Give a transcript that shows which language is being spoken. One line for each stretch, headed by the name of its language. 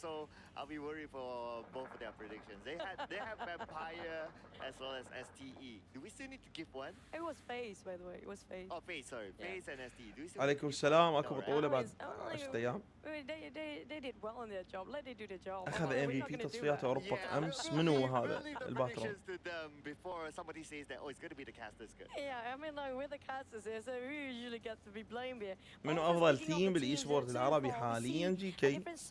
English: So I'll be worried for both of their predictions. They have Vampire as well as STE. Do we still need to give one? It was FaZe, by the way. It was FaZe. Oh, FaZe, sorry. FaZe and STE. Do we still
Arabic: عليكم السلام. اكو بطولة بعد 10 ايام.
English: They did well in their job. Let them do their job.
Arabic: اخذ MVP تصفيات اوروبا امس. منو هذا الباترون؟
English: Before somebody says that, oh, it's going to be the casters. Yeah, I mean, like with the casters here, so we usually get to be blamed here.
Arabic: منو افضل تيم بالاي سبورت العربي حاليا؟ جي كي.